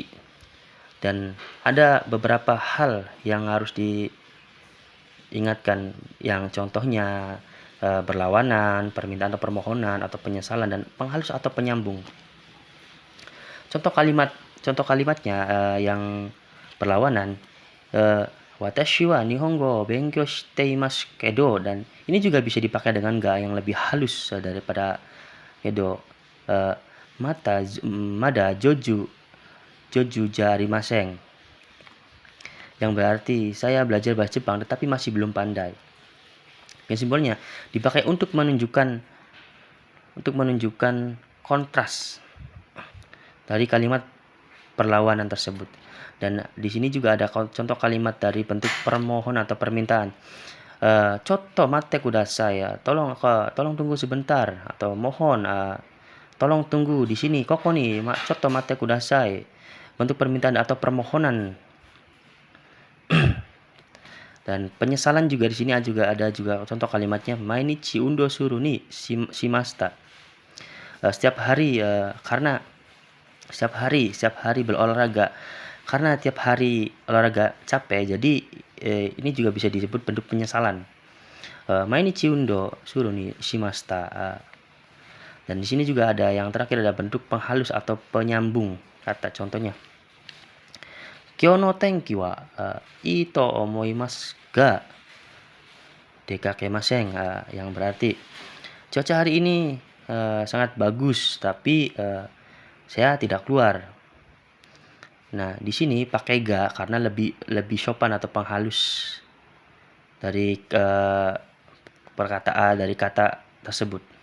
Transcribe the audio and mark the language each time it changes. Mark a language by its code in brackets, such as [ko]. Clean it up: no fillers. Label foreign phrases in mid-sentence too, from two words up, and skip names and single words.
[id] Dan ada beberapa hal yang harus diingatkan, yang contohnya berlawanan, permintaan atau permohonan atau penyesalan, dan penghalus atau penyambung. Contoh kalimatnya yang berlawanan, [ja] 私は日本語勉強していますけど, [id] dan ini juga bisa dipakai dengan ga yang lebih halus daripada kedo. [ja] まだ上手じゃありません, [id] yang berarti saya belajar bahasa Jepang tetapi masih belum pandai. Yang simbolnya dipakai untuk menunjukkan kontras dari kalimat perlawanan tersebut. Dan di sini juga ada contoh kalimat dari bentuk permohonan atau permintaan. [ja] "ちょっと待ってください," [id] tolong tunggu sebentar, atau mohon, tolong tunggu di sini, koko nih, [ja] ちょっと待ってください. [id] Bentuk permintaan atau permohonan. Dan penyesalan juga di sini juga ada contoh kalimatnya, [ja] "毎日運動することにしました." [id] Setiap hari, karena setiap hari berolahraga. Karena tiap hari olahraga capek, jadi ini juga bisa disebut bentuk penyesalan. [ja] 毎日運動することにしました. [id] Dan di sini juga ada yang terakhir, ada bentuk penghalus atau penyambung kata. Contohnya, [ja] "今日の天気はいいと思いますが出かけません," [id] yang berarti cuaca hari ini sangat bagus, tapi saya tidak keluar. Nah, di sini pakai ga karena lebih sopan atau penghalus dari perkataan dari kata tersebut.